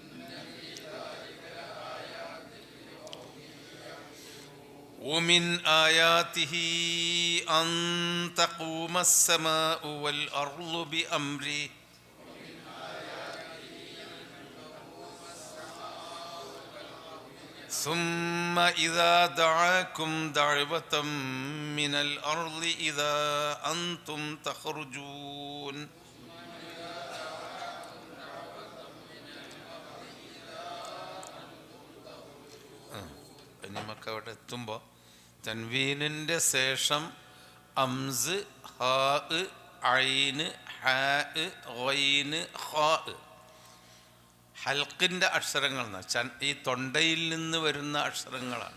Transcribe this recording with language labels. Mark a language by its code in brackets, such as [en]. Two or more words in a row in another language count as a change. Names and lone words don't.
[ar] ومن آياته أن تقوم السماء والأرض بأمره ثم إذا دعاكم دعوة من الأرض إذا أنتم تخرجون [ml] നമുക്ക് അവിടെ എത്തുമ്പോൾ തൻവീനിൻ്റെ ശേഷം അംസ്, ഹാ, ഐന്, ഹാ, ഗൈന്, ഖാ ഹൽക്കിൻ്റെ അക്ഷരങ്ങൾ ഈ തൊണ്ടയിൽ നിന്ന് വരുന്ന അക്ഷരങ്ങളാണ്.